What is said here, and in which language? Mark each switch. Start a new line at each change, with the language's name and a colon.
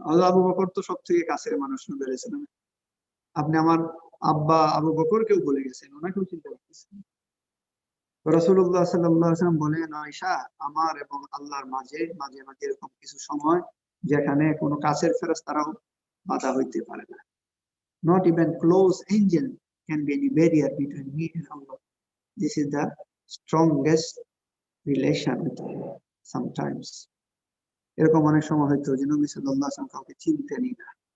Bangla: আবু বকর তো সব থেকে কাছের মানুষ নবী আলাইহিস সালাম, আপনি আমার আব্বা আবু বকরকেও ভুলে গেছেন, ওনাকেও চিনতে পারতেছেন। রাসূলুল্লাহ সাল্লাল্লাহু আলাইহি ওয়াসাল্লাম বলেন, আয়েশা, আমার এবং আল্লাহর মাঝে মাঝে মাঝে এরকম কিছু সময় যেখানে কোনো কাছের ফেরেশতারাও বাধা হইতে পারে না।
English: Not even close angel can be any barrier between me and Allah. This is the strongest relation with Allah sometimes.
Bangla: এরকম অনেক সময় হয়তো যে নবী সাল্লাল্লাহু আলাইহি ওয়াসাল্লাম কাউকে চিনতেনই না।